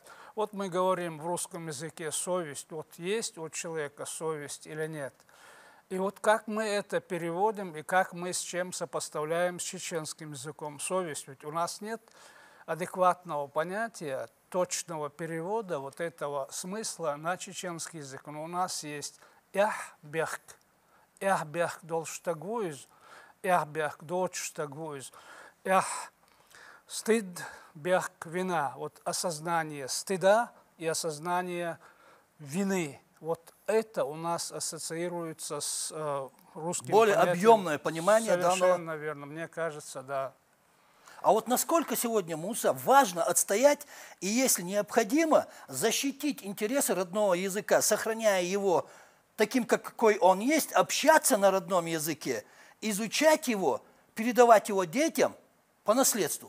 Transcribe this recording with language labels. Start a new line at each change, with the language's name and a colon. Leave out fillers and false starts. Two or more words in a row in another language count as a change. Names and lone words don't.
Russian: Вот мы говорим в русском языке совесть, вот есть у человека совесть или нет. И вот как мы это переводим и как мы с чем сопоставляем с чеченским языком совесть. Ведь у нас нет адекватного понятия, точного перевода вот этого смысла на чеченский язык. Но у нас есть «ях-бех».
Chechen: «Ях-бех» должтагуиз, «ях-бех» дочтагуиз, «ях» стыд, бех,
Russian: вина. Вот осознание стыда и осознание вины. Вот это у нас ассоциируется с русским более понятием. Объемное понимание данного. Совершенно верно, мне кажется, да. А вот насколько сегодня, Муса, важно отстоять и, если необходимо, защитить интересы родного языка, сохраняя его таким, какой он есть, общаться на родном языке, изучать его, передавать его детям по наследству.